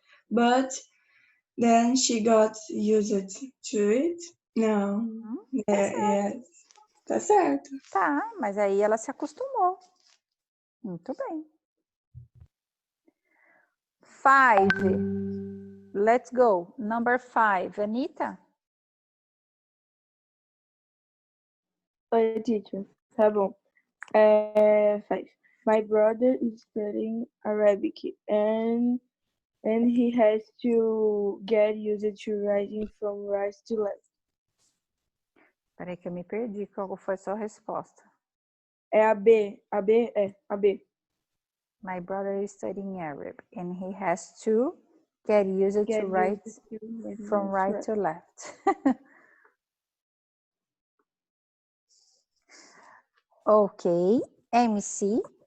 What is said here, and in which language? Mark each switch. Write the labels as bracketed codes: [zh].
[en] But then she got used to it. [pt] Não. [en] Yes. [pt] Tá certo. Tá, mas aí ela se acostumou. Muito bem. [en] 5. Let's go. Number 5. Anita? [pt] Oi, teacher. Tá bom. 5. [en] My brother is studying Arabic and he has to get used to writing from right to left. [pt] Peraí que eu me perdi, qual foi a sua resposta? É a B. A B? É, a B. [en] My brother is studying Arabic and he has to get used to write from right to left. Ok. MC?